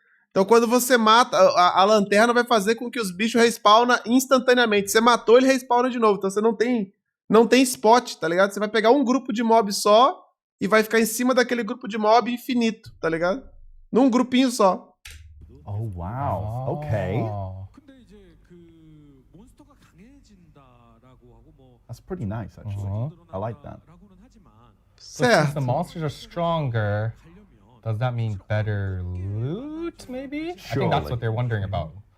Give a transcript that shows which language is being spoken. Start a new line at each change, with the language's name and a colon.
Portuguese: Então, quando você mata, a lanterna vai fazer com que os bichos respawnam instantaneamente. Você matou, ele respawna de novo. Então, você não tem spot, tá ligado? Você vai pegar um grupo de mob só e vai ficar em cima daquele grupo de mob infinito, tá ligado? Num grupinho só.
English: Oh, wow. Okay.
Korean: 근데 이제 그 몬스터가 강해진다라고 하고 뭐
English: That's pretty nice, actually. I like that.
Korean: 라고는 하지만
English: So since the monsters are stronger, does that mean better loot, maybe? I think that's what they're wondering about.